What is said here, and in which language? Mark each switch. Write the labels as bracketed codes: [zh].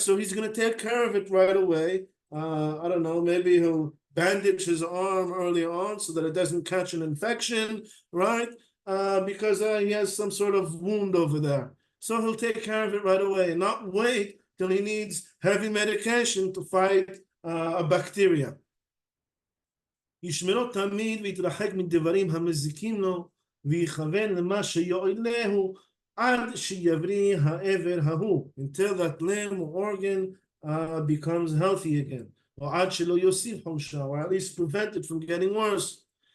[en] So he's going to take care of it right away. I don't know, maybe he'll bandage his arm early on so that it doesn't catch an infection, right? Because he has some sort of wound over there. So he'll take care of it right away and not wait till he needs heavy medication to fight a bacteria. [he] ישמרו תמיד ויתרחק מדברים המזיקים לו ויכוון למה שיועיל לו עד שיבריא העבר ההוא, [en] until that limb or organ becomes healthy again. [he] או עד שלא יוסיף חולשה, [en] or at least prevent it from getting worse.